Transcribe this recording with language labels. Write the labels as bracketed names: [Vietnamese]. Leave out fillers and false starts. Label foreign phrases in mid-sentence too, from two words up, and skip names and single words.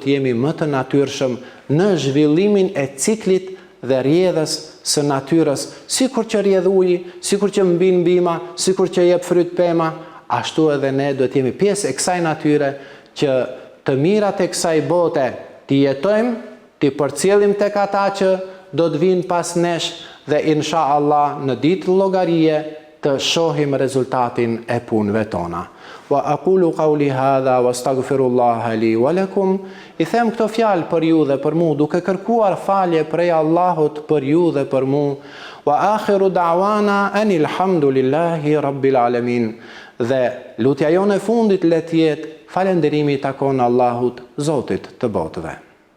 [Albanian] të jemi më të natyrshëm në zhvillimin e ciklit dhe rrjedhës së natyrës, sikur që rrjedh uji, sikur që mbin bima, sikur që jep fryt pema, ashtu edhe ne do të jemi pjesë e kësaj natyre që të mirat e kësaj bote t'i jetojmë, t'i përcjellim tek ata që do të vinë pas nesh dhe [Arabic] إن شاء الله [Albanian] në ditë llogarie të shohim rezultatin e punëve tona. [Arabic] وأقول قولي هذا وأستغفر الله لي ولكم. [Albanian] I them këto fjalë për ju dhe për mua duke kërkuar falje prej Allahut për ju dhe për mua. [Arabic] وآخر دعوانا أن الحمد لله رب العالمين. [Albanian] Dhe lutja jone fundit le të jetë falënderimi takon Allahut, Zotit të botëve.